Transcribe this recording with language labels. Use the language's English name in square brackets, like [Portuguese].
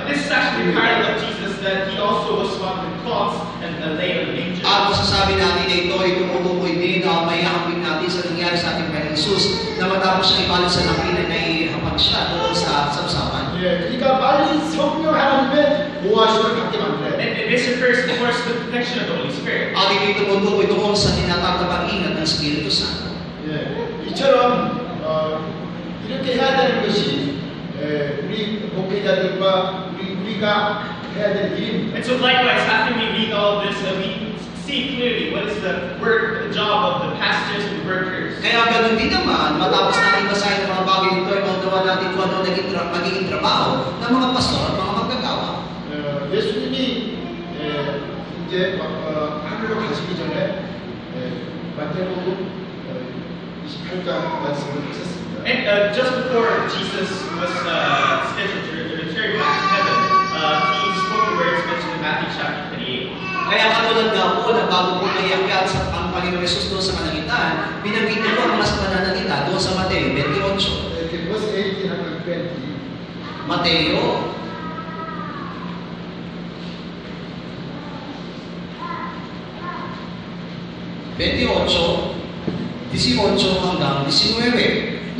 [English] And this is actually a parallel of Jesus, that he also was swallowed in cloths and laid in a manger. [Filipino] At masasabi natin na ito ay tumutukoy din na may hambing natin sa nangyari sa ating Panginoon Jesus na matapos siyang ibalot sa lampinan ay hapag siya doon sa sabsaban. [Korean] 예, 그러니까 빨리 성령 하나님의 보호하심을 받게 만들어야 돼. [English] And this refers, of course, to the protection of the Holy Spirit. [Filipino] At ito'y tumutukoy doon sa tinatawag na pag-ingat ng Espiritu Santo. [Korean] 예, 이처럼 이렇게 해야 되는 것이 우리 목회자들과 우리가 해야 될 일입니다. [English] And so likewise, after we read all of this, we see clearly what is the work, the job of the pastors and workers. [Filipino] Kaya ganun din naman, matapos natin basahin ang mga bagay nito, ay maundawa natin kung ano magiging trabaho ng mga pastor at mga magagawa. [Korean] 예수님이 이제 하늘로 가시기 전에 마태복음 28장 말씀을 하셨습니다. [English] And just before Jesus was scheduled to return back to heaven, he spoke the words mentioned in Matthew chapter 28. [Filipino] Kaya katulad nga po na bago po naiakyat sa ang Panginoon Jesus doon sa kalangitan, binanggit niya po ang mas pananalita doon sa Mateo 28. verse 18 hanggang 20. Mateo 28, 18 hanggang 19.